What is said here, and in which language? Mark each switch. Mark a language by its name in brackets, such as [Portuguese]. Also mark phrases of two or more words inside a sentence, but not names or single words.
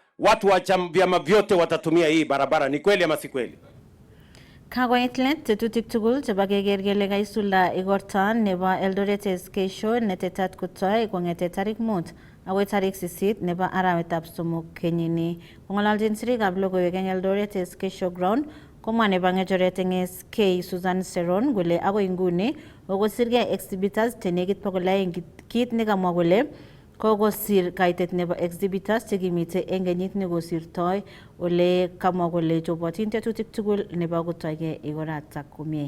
[Swahili] watu wa vyama vyote watatumia hii barabara. Ni kweli ama si kweli? [Kalenjin] Kagoit let tetutik tugul chebo keker kele kaisulda igorta nebo Eldoret SK Show netetat kotoi kong'ete tarik 5 agoi tarik 8 nebo arawetab somok kenyini. Kong'ololjin sirikab logoiwek eng Eldoret SK Showground, komwa nebo ng'echoret eng SK Susan Seron kole agoi nguni kokosirgei exhibitors chenekit 200, kit nekamwa kole kokosir kaitet nebo exhibitors chekimitei eng kenyit nekosirtoi, ole kamwa kole chobotin tetutik tugul nebo kotoigei igorata komie.